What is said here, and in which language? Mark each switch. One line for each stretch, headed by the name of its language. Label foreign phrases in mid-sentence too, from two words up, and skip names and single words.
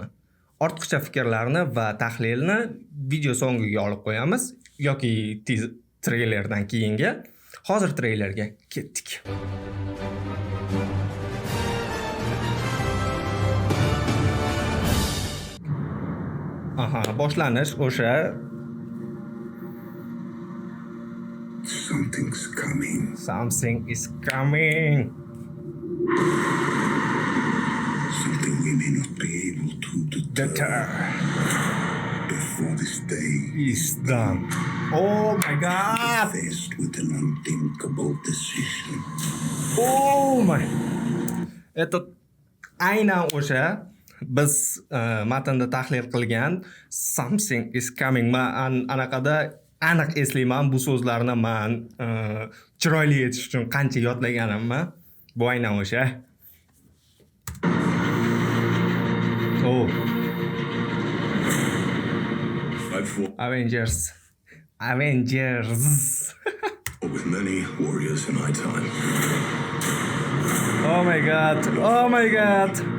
Uzbek: Ortiqcha fikrlarni va tahlilni video so'ngiga olib qo'yamiz yoki treylerdan keyinga. Hozir treylerga ketdik. Aha, boshlanish o'sha.
English: Something's coming. Something is coming. Something we may not be able to deter before this day is done. Oh my god. Faced with an unthinkable decision. Oh my.
Uzbek: Это aynan o'sha biz matnda tahlil qilgan
English: something is coming.
Uzbek: Men anaqada aniq eslayman bu so'zlarni men chiroyli etish uchun qancha yodlaganimni. Bu aynan o'sha.
English: Oh. Avengers. With many warriors in my time. Oh my god. Oh my god.